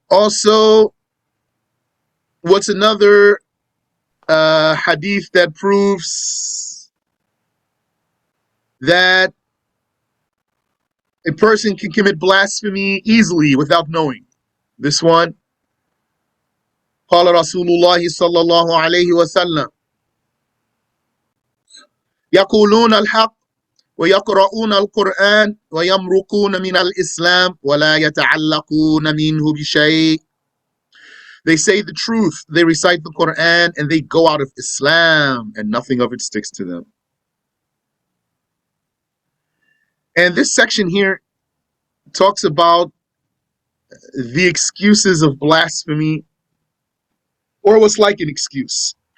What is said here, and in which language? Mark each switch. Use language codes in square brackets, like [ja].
[en] Also, what's another hadith that proves that a person can commit blasphemy easily without knowing? This one. [ar] قال رسول الله صلى الله عليه وسلم يقولون الحق ويقرؤون القرآن ويمرقون من الإسلام ولا يتعلقون منه بشيء. [en] They say the truth, they recite the Quran, and they go out of Islam, and nothing of it sticks to them. And this section here talks about the excuses of blasphemy, or what's like an excuse.